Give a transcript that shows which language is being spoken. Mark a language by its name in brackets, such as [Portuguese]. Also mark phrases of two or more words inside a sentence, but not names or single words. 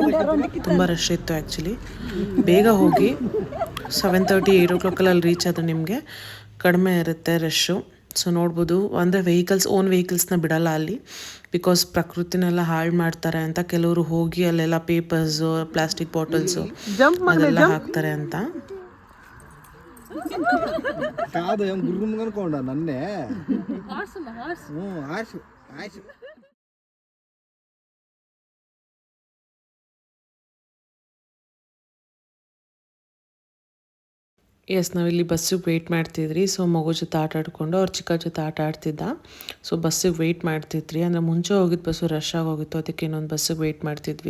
[Kannada] ತುಂಬ ರಶ್ ಇತ್ತು ಆ್ಯಕ್ಚುಲಿ. ಬೇಗ ಹೋಗಿ 7:30, 8 o'clock ಅಲ್ಲಿ ರೀಚ್ ಆದರೂ ನಿಮಗೆ ಕಡಿಮೆ ಇರುತ್ತೆ ರಶ್ಶು. ಸೊ ನೋಡ್ಬೋದು, ಅಂದರೆ [English] own vehicles [Kannada] ಬಿಡಲ್ಲ ಅಲ್ಲಿ, ಬಿಕಾಸ್ ಪ್ರಕೃತಿನೆಲ್ಲ ಹಾಳು ಮಾಡ್ತಾರೆ ಅಂತ. ಕೆಲವರು ಹೋಗಿ ಅಲ್ಲೆಲ್ಲ ಪೇಪರ್ಸು, [English] plastic bottles [Kannada] ಅದೆಲ್ಲ ಹಾಕ್ತಾರೆ ಅಂತ. కాదు ఏం గుర్రం కనుకోండా నన్నే ఆశ ఆశ ಎಸ್, ನಾವಿಲ್ಲಿ ಬಸ್ಸಿಗೆ ವೆಯ್ಟ್ ಮಾಡ್ತಿದ್ರಿ. ಸೊ ಮಗು ಜೊತೆ ಆಟ ಆಡ್ಕೊಂಡು ಅವ್ರ ಚಿಕ್ಕ ಜೊತೆ ಆಟ ಆಡ್ತಿದ್ದ. ಸೊ ಬಸ್ಸಿಗೆ ವೆಯ್ಟ್ ಮಾಡ್ತಿದ್ರಿ. ಅಂದರೆ ಮುಂಚೆ ಹೋಗಿದ್ದು ಬಸ್ಸು ರಶ್ ಆಗೋಗಿತ್ತು, ಅದಕ್ಕೆ ಇನ್ನೊಂದು ಬಸ್ಸಿಗೆ ವೆಯ್ಟ್ ಮಾಡ್ತಿದ್ವಿ.